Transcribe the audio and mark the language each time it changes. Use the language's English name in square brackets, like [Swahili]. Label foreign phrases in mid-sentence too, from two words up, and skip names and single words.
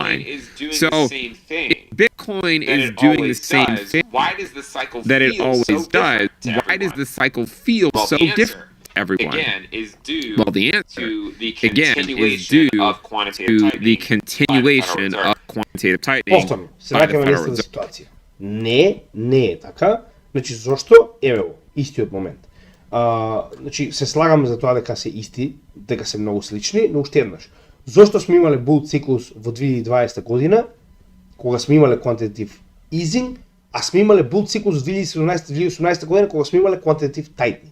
[English] So, if Bitcoin is doing the same thing that it always does, why does the cycle feel so different to everyone? Well, the answer, again, is due to the continuation of quantitative tightening [Macedonian] Повторно, се [English] by the [Macedonian] враќаме [English] Federal [Macedonian] на [English] Reserve. [Macedonian] ситуација. Не е така. Значи, зошто? Еве го, истиот момент. Значи, се слагаме за тоа дека се исти, дека се многу слични, но уште еднаш. Зошто сме имале бул циклус во 2020 година, кога сме имале [English] quantitative easing, [Macedonian] а сме имале бул циклус во 2017-2018 година, кога сме имале [English] quantitative tightening.